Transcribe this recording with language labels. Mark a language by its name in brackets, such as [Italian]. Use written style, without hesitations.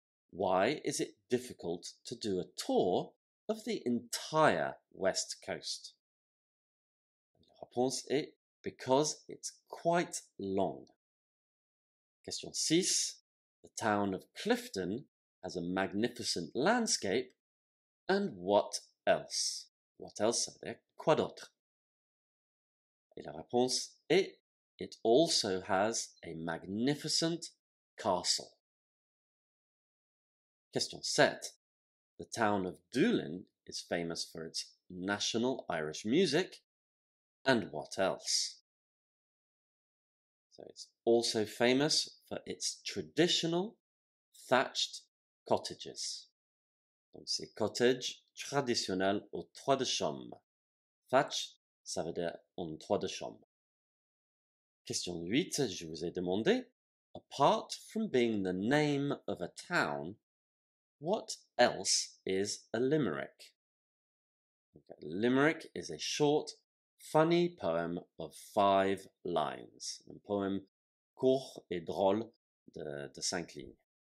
[English] Why is it difficult to do a tour of the entire West Coast? [French] La réponse est [English] because it's quite long. Question 6. The town of Clifton has a magnificent landscape. And what else? What else, [French] ça veut dire quoi d'autre? Et la réponse est [English] it also has a magnificent castle. Question 7. The town of Doolin is famous for its national Irish music. And what else? So it's also famous for its traditional thatched cottages. [French] Donc c'est cottage traditionnel au toit de chaume. Thatch, ça veut dire en toit de chaume. [English] Question 8, [French] je vous ai demandé, [English] apart from being the name of a town, what else is a limerick? Okay, limerick is a short, funny poem of 5 lines. [French] Un poème court et drôle de 5 lignes.